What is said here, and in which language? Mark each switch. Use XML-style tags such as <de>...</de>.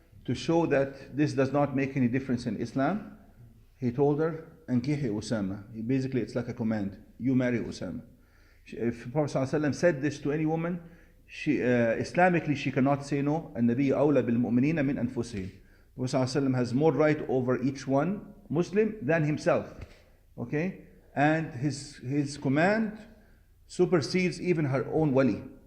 <en>to show that this does not make any difference in Islam, he told her,</en> <ar>Ankihi Usama.</ar> <en>Basically, it's like a command. You marry Usama. If Prophet ﷺ said this to any woman, Islamically she cannot say no.</en> <ar>النبي أولى بالمؤمنين من أنفسهم.</ar> <en>Prophet ﷺ has more right over each one Muslim than himself. Okay? And his command supersedes even her own wali.</en>